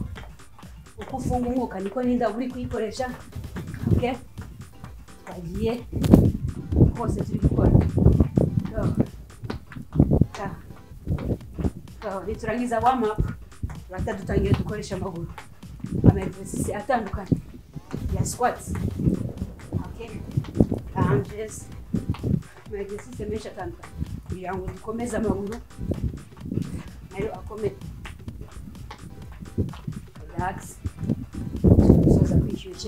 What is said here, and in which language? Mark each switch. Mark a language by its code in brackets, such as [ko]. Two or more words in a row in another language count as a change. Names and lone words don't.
[rw] Uko ufunga umwuka niko n'inda uri kuyikoresha. Okay. Twagiye hose turi gukora. [en] Go. Go. Go. [rw] Niturangiza [en] warm up [rw] turahita dutangiye dukoresha amaguru. Ama-exercice atandukanye ya squats. [en] Okay. Lunges. [rw] Ama-exercice menshi atandukanye kugira ngo dukomeze amaguru nayo akomeye. Relax. Soza kwishyushya.